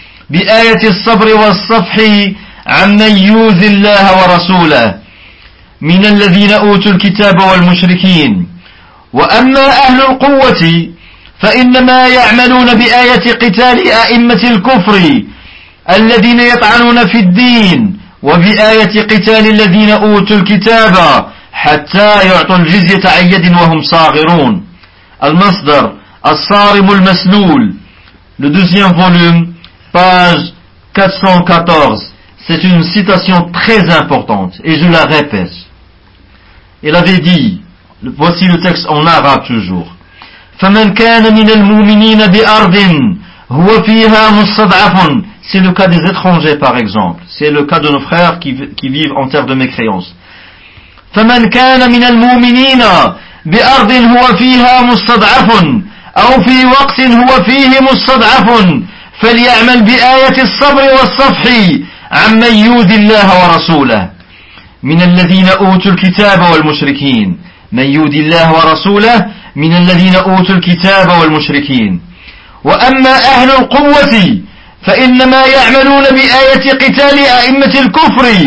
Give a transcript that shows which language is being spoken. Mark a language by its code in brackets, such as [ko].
[ar] بآية الصبر والصفح عمن يؤذي الله ورسوله من الذين أوتوا الكتاب والمشركين وأما أهل القوة فإنما يعملون بآية قتال أئمة الكفر الذين يطعنون في الدين وبآية قتال الذين أوتوا الكتاب حتى يعطوا الجزية عن يد وهم صاغرون. المصدر الصارم المسلول. [fr] Le deuxième volume, page 414. C'est une citation très importante et je la répète. Il avait dit, voici le texte en arabe toujours: [ar] فَمَنْ كَانَ مِنَ الْمُؤْمِنِينَ بِأَرْضٍ هُوَ فِيهَا مُصَّدْعَفٌ. [fr] C'est le cas des étrangers, par exemple. C'est le cas de nos frères qui vivent en terre de mécréance. [ar] فَمَنْ كَانَ مِنَ الْمُؤْمِنِينَ بِأَرْضٍ هُوَ فِيهَا مُصَّدْعَفٌ أَوْ فِي وَقْتٍ هُوَ فِيهِ مُصَّدْعَفٌ فَلْيَعْمَلْ بِآيَةِ الصَّبْرِ وَالصَّفْحِ عَمَّنْ يُؤْذِي اللَّهَ وَرَسُولَهُ مِنَ الَّذِينَ أُوتُوا الْكِتَابَ وَالْمُشْرِكِينَ مَنْ يُؤْذِي اللَّهَ وَرَسُولَهُ من الذين أوتوا الكتاب والمشركين وأما أهل القوة فإنما يعملون بآية قتال أئمة الكفر